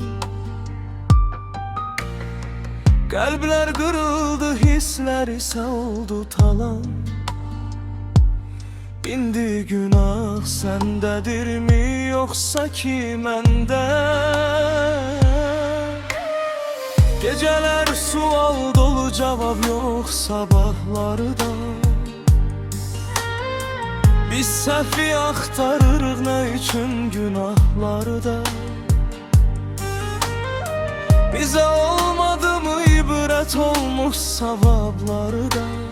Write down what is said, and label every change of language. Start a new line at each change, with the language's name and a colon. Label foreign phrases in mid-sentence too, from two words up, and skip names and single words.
Turkish: Kalpler kırıldı, hisler ise oldu talan. İndi günah sendedir mi yoksa kimende? Geceler sual dolu, cevap yok sabahlarda.
Azerbaijani: Biz səhvi axtarırıq nə üçün günahlarda. Bizə olmadı mı ibrət olmuş savablarda?